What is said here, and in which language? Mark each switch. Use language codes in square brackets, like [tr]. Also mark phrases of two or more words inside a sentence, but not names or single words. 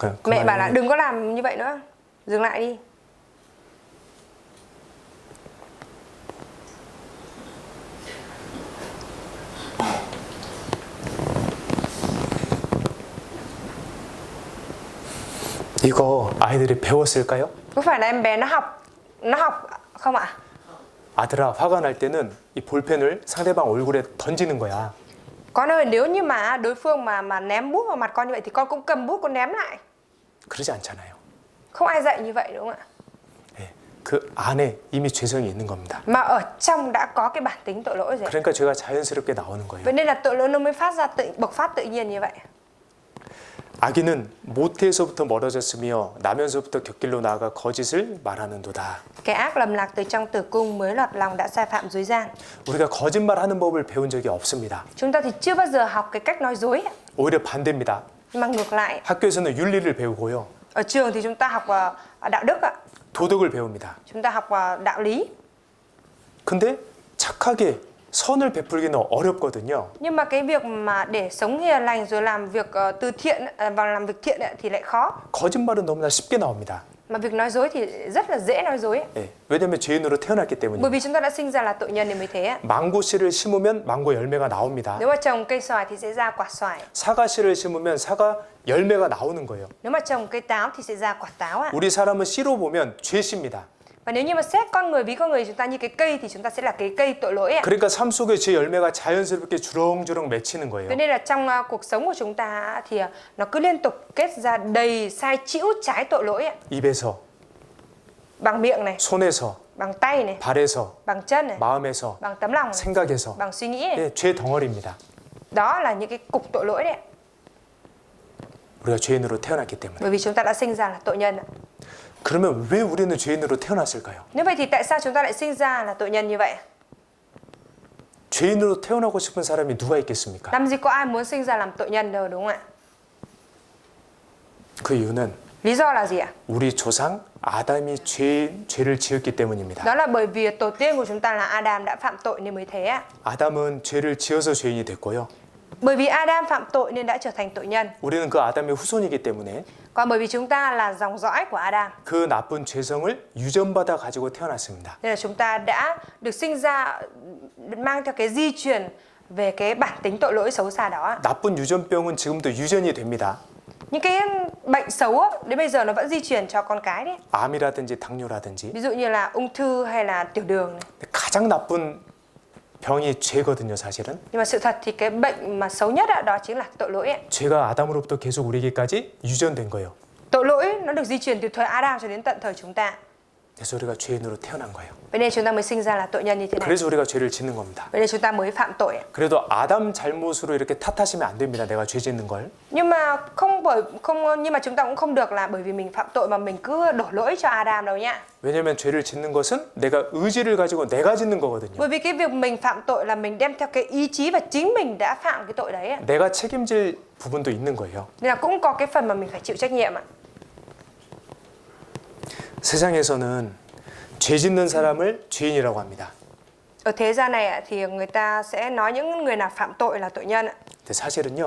[ko] 그냥 [vi] Mẹ bảo là [ko] 그만해. [vi] đừng có làm như vậy nữa. Dừng lại đi. [ko] 이거 아이들이 배웠을까요? [vi] Có phải là em bé nó học không ạ? [ko] 아들아, 화가 날 때는 이 볼펜을 상대방 얼굴에 던지는 거야. [vi] Con ơi, nếu như mà đối phương mà ném bút vào mặt con như vậy thì con cũng cầm bút con ném lại. [ko] 그러지 않잖아요. [vi] Không ai dạy như vậy đúng không ạ? [ko] 예, 그 안에 이미 죄성이 있는 겁니다. [vi] Mà ở trong đã có cái bản tính tội lỗi rồi. [ko] 그러니까 죄가 자연스럽게 나오는 거예요. [vi] Vậy nên là tội lỗi nó mới bộc phát tự nhiên như vậy. [ko] 아기는 모태에서부터 멀어졌으며 나면서부터 곁길로 나아가 거짓을 말하는도다. [vi] Cái ác lầm lạc từ trong tử cung mới lọt lòng đã sai phạm dối gian. [ko] 우리가 거짓말하는 법을 배운 적이 없습니다. [vi] Chúng ta thì chưa bao giờ học cái cách nói dối ạ. [ko] 오히려 반대입니다. [vi] Nhưng mà ngược lại, [ko] 학교에서는 윤리를 배우고요. [vi] ở trường thì chúng ta học đạo đức ạ. [ko] 도덕을 배웁니다. [vi] Chúng ta học đạo lý. [ko] 근데 착하게 선을 베풀기는 어렵거든요. [vi] Nhưng mà cái việc mà để sống hiền lành rồi làm việc từ thiện và làm việc thiện ấy, thì lại khó. [ko] 거짓말은 너무나 쉽게 나옵니다. [vi] Mà việc nói dối thì rất là dễ nói dối ấy. [ko] 예, 왜냐하면 죄인으로 태어났기 [vi] Bởi [ko] 때문입니다. [vi] vì chúng ta đã sinh ra là tội nhân nên mới thế ạ. [ko] 망고 씨를 심으면 망고 열매가 나옵니다. [vi] Nếu mà trồng cây xoài thì sẽ ra quả xoài. [ko] 사과 씨를 심으면 사과 열매가 나오는 거예요. [vi] Nếu mà trồng cây táo thì sẽ ra quả táo ạ. [ko] 우리 사람은 씨로 보면 죄 씨입니다. [vi] Và nếu như mà xét con người, ví con người chúng ta như cái cây thì chúng ta sẽ là cái cây tội lỗi ạ. [ko] 그러니까 삶 속에 죄 열매가 자연스럽게 주렁주렁 맺히는 거예요. [vi] Thế nên là trong cuộc sống của chúng ta thì nó cứ liên tục kết ra đầy sai chĩu trái tội lỗi ạ. [ko] 입에서, [vi] Bằng miệng này, [ko] 손에서, [vi] bằng tay này, [ko] 발에서, [vi] bằng chân này, [ko] 마음에서, [vi] bằng tấm lòng này, [ko] 생각에서 [vi] bằng suy nghĩ này. [ko] 예, 죄 덩어리입니다. [vi] Đó là những cái cục tội lỗi đấy ạ. [ko] 우리가 죄인으로 태어났기 때문에. [vi] Bởi vì chúng ta đã sinh ra là tội nhân ạ. [ko] 그러면 왜 우리는 죄인으로 태어났을까요? [vi] Nếu vậy thì tại sao chúng ta lại sinh ra là tội nhân như vậy? [ko] 죄인으로 태어나고 싶은 사람이 누가 있겠습니까? [vi] Làm gì có ai muốn sinh ra làm tội nhân đâu đúng không ạ? [ko] 그 이유는 [vi] Lý do là gì ạ? [ko] 우리 조상 아담이 죄를 지었기 때문입니다. [vi] Đó là bởi vì tổ tiên của chúng ta là Adam đã phạm tội nên mới thế ạ. [ko] 아담은 죄를 지어서 죄인이 됐고요. [vi] Bởi vì Adam phạm tội nên đã trở thành tội nhân. [ko] 우리는 그 아담의 후손이기 때문에 [vi] Còn bởi vì chúng ta là dòng dõi của Adam [ko] 그 나쁜 죄성을 유전받아 가지고 태어났습니다. [vi] nên là chúng ta đã được sinh ra mang theo cái di truyền về cái bản tính tội lỗi xấu xa đó. [ko] 나쁜 유전병은 지금도 유전이 됩니다. [vi] Những cái bệnh xấu á, đến bây giờ nó vẫn di truyền cho con cái đấy. [ko] 암이라든지 당뇨라든지. [vi] Ví dụ như là ung thư hay là tiểu đường này. [ko] 가장 나쁜 병이 죄거든요, 사실은. [vi] Nhưng mà sự thật thì cái bệnh mà xấu nhất á, đó chính là tội lỗi ấy. [ko] 죄가 아담으로부터 계속 우리에게까지 유전된 거예요. [vi] Tội lỗi nó được di truyền từ thời Adam cho đến tận thời chúng ta. [ko] 그래서 우리가 죄인으로 태어난 거예요. [vi] Vậy nên chúng ta mới sinh ra là tội nhân như thế này. [ko] 그래서 우리가 죄를 짓는 겁니다. [vi] Vậy nên chúng ta mới phạm tội ạ. [ko] 그래도 아담 잘못으로 이렇게 탓하시면 안 됩니다. 내가 죄 짓는 걸. [vi] Nhưng mà chúng ta cũng không được là bởi vì mình phạm tội mà mình cứ đổ lỗi cho Adam đâu nhá. [ko] 왜냐하면 죄를 짓는 것은 내가 의지를 가지고 내가 짓는 거거든요. [vi] Bởi vì cái việc mình phạm tội là mình đem theo cái ý chí và chính mình đã phạm cái tội đấy ạ. [ko] 내가 책임질 부분도 있는 거예요. [vi] Nên là cũng có cái phần mà mình phải chịu trách nhiệm ạ. [ko] 세상에서는 죄 짓는 사람을 죄인이라고 합니다. [vi] Ở thế gian này ạ, thì người ta sẽ nói những người nào phạm tội là tội nhân ạ. [ko] 근데 사실은요.